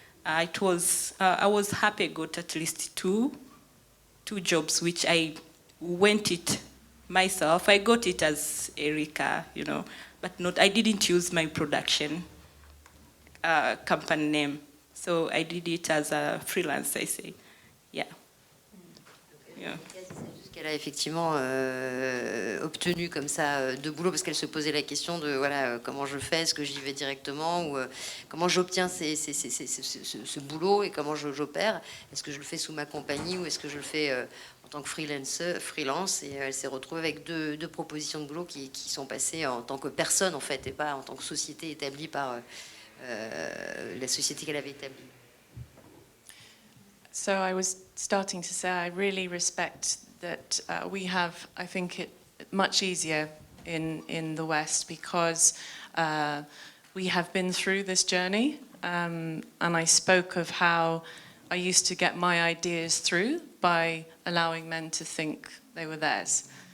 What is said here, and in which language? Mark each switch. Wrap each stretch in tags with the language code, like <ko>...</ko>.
<en>I was happy I got at least two jobs, which I went it myself. I got it as Erica, but I didn't use my production company name. So I did it as a freelance, I say. Yeah. Yeah.</en> <fr>Qu'elle a effectivement obtenu comme ça de boulot, parce qu'elle se posait la question de voilà, comment je fais, est-ce que j'y vais directement, ou comment j'obtiens ce boulot et comment j'opère. Est-ce que je le fais sous ma compagnie ou est-ce que je le fais en tant que freelance. Et elle s'est retrouvée avec deux propositions de boulot qui sont passées en tant que personne, en fait, et pas en tant que société établie par la société qu'elle avait établie.</fr> <en>So I was starting to say I really respect that we have, I think, it much easier in the West because we have been through this journey, and I spoke of how I used to get my ideas through by allowing men to think they were theirs.</en>